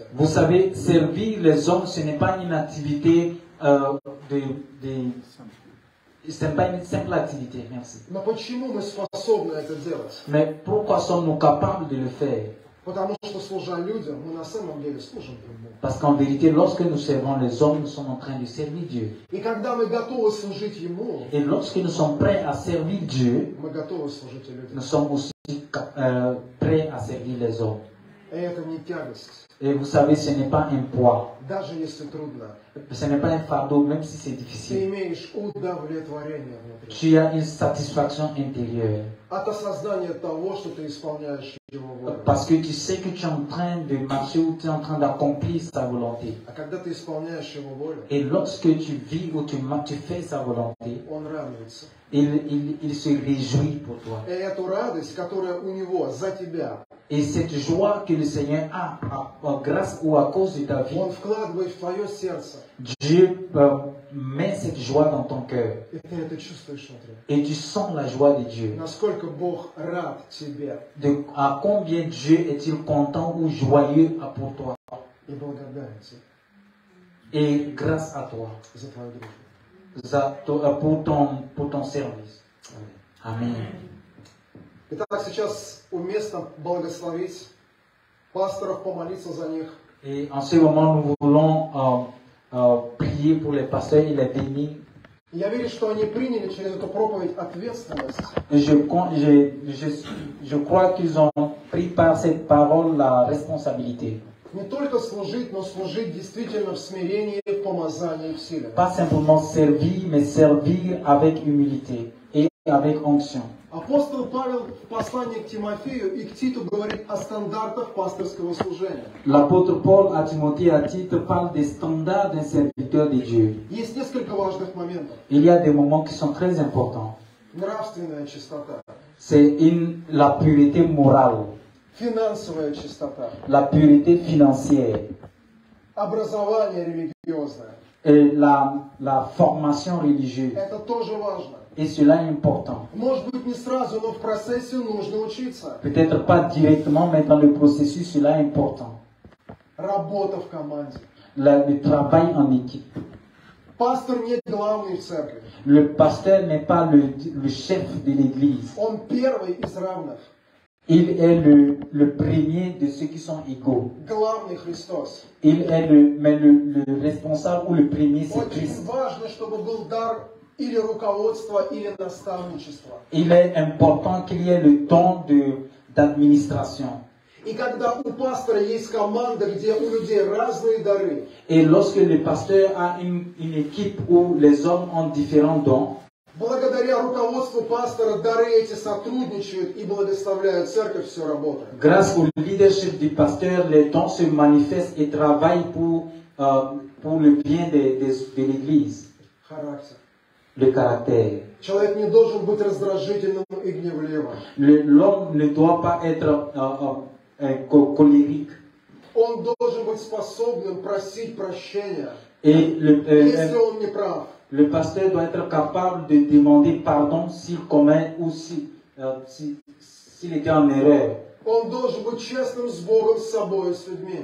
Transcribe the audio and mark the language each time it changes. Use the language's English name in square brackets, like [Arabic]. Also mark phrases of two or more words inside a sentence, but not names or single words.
[French] Vous savez, servir les hommes, ce n'est pas une activité ce n'est pas une simple activité, merci. [Russian] Но почему мы способны это делать? [French] Mais pourquoi sommes-nous capables de le faire? [Russian] Потому что, служа людям, мы на самом деле служим Ему. [French] Parce qu'en vérité, lorsque nous servons les hommes, nous sommes en train de servir Dieu. [Russian] И когда мы готовы служить Ему, [French] Et lorsque nous sommes prêts à servir Dieu, [Russian] мы готовы служить и людям. [French] nous sommes aussi prêts à servir les hommes. [Russian] И это не тягость, [French] Et vous savez, ce n'est pas un poids, [Russian] даже если трудно. [French] ce n'est pas un fardeau, même si c'est [Russian] Ты [French] difficile. [Russian] имеешь удовлетворение внутри. [French] Tu as une satisfaction intérieure. [Russian] От осознания того, что ты исполняешь Его волю. [French] Parce que tu sais que tu es en train de marcher ou tu es en train d'accomplir sa volonté. [Russian] А когда ты исполняешь Его волю, [French] Et lorsque tu vis ou tu fais sa volonté, [Russian] Он радуется. [French] il se réjouit pour toi. [Russian] И эту радость, которая у Него за тебя, [French] Et cette joie que le Seigneur a grâce ou à cause de ta vie, [Russian] Он вкладывает в твое сердце. [French] Dieu met cette joie dans ton cœur. [Russian] И ты это чувствуешь внутри. [French] Et tu sens la joie de Dieu. [Russian] Насколько Бог рад тебе [French] À combien Dieu est-il content ou joyeux pour toi [Russian] и благодарен тебе [French] et grâce à toi [Russian] за твою дружбу. [French] pour ton service. Amen. [Russian] Итак, сейчас уместно благословить пасторов, помолиться за них. [French] Et en ce moment, nous voulons prier pour les pasteurs et les bénir. [Russian] Я верю, что они приняли через эту проповедь ответственность. [French] Et je crois qu'ils ont pris par cette parole la responsabilité. [Russian] Не только служить, но служить действительно в смирении, в помазании, в силе. [French] Pas simplement servir, mais servir avec humilité et avec onction. [Russian] Апостол Павел в послании к Тимофею и к Титу говорит о стандартах пасторского служения. [French] L'apôtre Paul à Timothée à Tite parle des standards d'un serviteur de Dieu. [Russian] Есть несколько важных моментов. [French] Il y a des moments qui sont très importants. [Russian] Нравственная чистота, [French] C'est la pureté morale, [Russian] финансовая чистота, [French] la pureté financière [Russian] образование религиозное. [French] et la formation religieuse. [Russian] Это тоже важно. [French] Et cela est important. [Russian] Может быть, не сразу, но в процессе нужно учиться. [French] Peut-être pas directement, mais dans le processus, cela est important. [Russian] Работа в команде. [French] Le travail en équipe. [Russian] Пастор не главный в церкви. [French] Le pasteur n'est pas le chef de l'église. [Russian] Он первый из равных. [French] Il est le premier de ceux qui sont égaux. [Russian] Главный Христос. [French] Il est mais le responsable ou le premier, c'est [Russian] Очень [French] Christ. [Russian] важно, чтобы был дар или руководства, или наставничества. [French] Il est important qu'il y ait le don d'administration. [Russian] И когда у пастора есть команда, где у людей разные дары, [French] Et lorsque le pasteur a une équipe où les hommes ont différents dons, [Russian] благодаря руководству пастора дары эти сотрудничают и благословляют церковь, все работает. [French] grâce au leadership du pasteur, les dons se manifestent et travaillent pour le bien de l'église. [Russian] Характер. [French] Le caractère. [Russian] Человек не должен быть раздражительным и гневливым. [French] L'homme ne doit pas être colérique. [Russian] Он должен быть способным просить прощения, [French] Et [Russian] если он не прав. [French] le pasteur doit être capable de demander pardon s'il commet ou s'il était en erreur. [Russian] Он должен быть честным с Богом, с собой, с людьми.